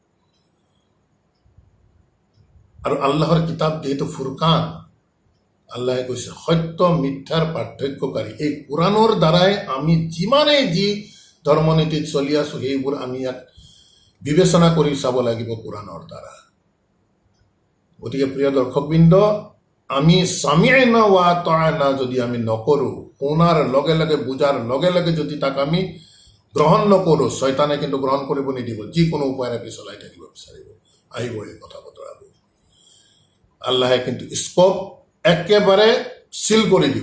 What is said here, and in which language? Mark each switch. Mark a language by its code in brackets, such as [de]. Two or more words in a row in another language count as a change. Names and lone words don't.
[as] আৰু আল্লাহৰ কিতাপ যিহেতু ফুৰকান, আল্লাহে কৈছে সত্য মিথ্যাৰ পাৰ্থক্যকাৰী। এই কোৰাণৰ দ্বাৰাই আমি যিমানেই যি ধৰ্মনীতিত চলি আছোঁ, সেইবোৰ আমি ইয়াত বিবেচনা কৰি চাব লাগিব কোৰাণৰ দ্বাৰা। গতিকে প্ৰিয় দৰ্শকবৃন্দ, আমি [ar] سمعنا وأطعنا [as] যদি আমি নকৰোঁ, শুনাৰ লগে লগে, বুজাৰ লগে লগে যদি তাক আমি গ্ৰহণ নকৰোঁ, শয়তানে কিন্তু গ্ৰহণ কৰিব নিদিব। যিকোনো উপায়েৰে পিছলাই থাকিব বিচাৰিব, আহিব এই কথা বতৰাবোৰ। আল্লাহে কিন্তু স্কোপ একেবাৰে চিল কৰি দিব।